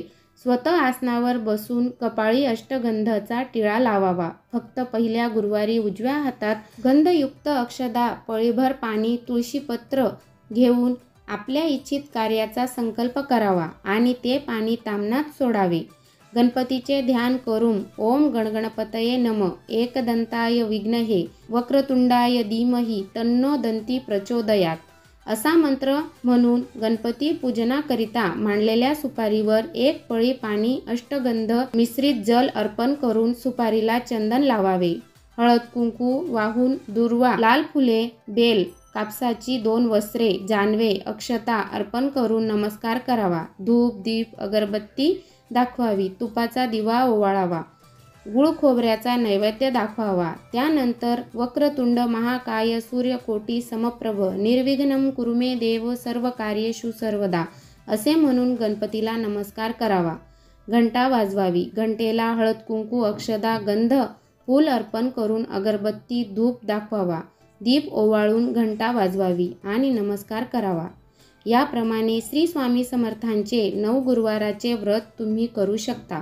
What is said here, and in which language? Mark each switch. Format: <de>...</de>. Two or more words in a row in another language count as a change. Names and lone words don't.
<mr>स्वतः आसनावर बसून कपाळी अष्टगंधाचा टिळा लावावा. फक्त पहिल्या गुरुवारी उजव्या हातात गंधयुक्त अक्षदा, पळीभर पाणी, तुळशीपत्र घेऊन आपल्या इच्छित कार्याचा संकल्प करावा आणि ते पाणी ताम्हणात सोडावे. गणपतीचे ध्यान करून</mr> <sa>ओम गणगणपतये नमः, एकदंताय विघ्नहे, वक्रतुंडाय धीमहि, तन्नो दंती प्रचोदयात</sa> <mr>असा मंत्र म्हणून गणपती पूजनाकरिता मांडलेल्या सुपारीवर 1 पळी पाणी, अष्टगंध मिश्रित जल अर्पण करून सुपारीला चंदन लावावे. हळद कुंकू वाहून दूर्वा, लाल फुले, बेल, कापसाची 2 वस्त्रे, जानवे, अक्षता अर्पण करून नमस्कार करावा. धूप, दीप, अगरबत्ती दाखवावी. तुपाचा दिवा ओवाळावा. गुळ खोबऱ्याचा नैवेद्य दाखवावा. त्यानंतर</mr> <sa>वक्रतुंड महाकाय सूर्यकोटी समप्रभ निर्विघ्नं कुरु मे देव सर्व कार्येषु सर्वदा</sa> <mr>असे म्हणून गणपतीला नमस्कार करावा. घंटा वाजवावी. घंटेला हळद कुंकू, अक्षदा, गंध, फूल अर्पण करून अगरबत्ती, धूप दाखवावा. दीप ओवाळून घंटा वाजवावी आणि नमस्कार करावा. याप्रमाणे श्री स्वामी समर्थांचे 9 गुरुवाराचे व्रत तुम्ही करू शकता.</mr>